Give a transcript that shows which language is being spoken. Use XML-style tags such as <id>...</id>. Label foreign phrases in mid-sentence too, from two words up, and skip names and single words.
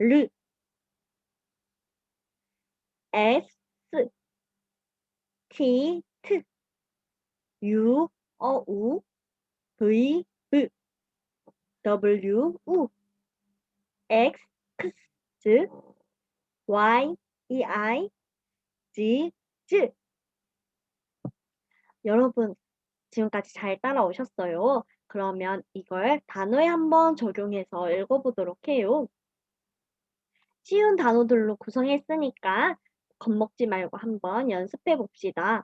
<en>S, T, U, V, W, X, Y, Z.</en> <ko>여러분, 지금까지 잘 따라오셨어요? 그러면 이걸 단어에 한번 적용해서 읽어보도록 해요. 쉬운 단어들로 구성했으니까 겁먹지 말고 한번 연습해 봅시다.</ko>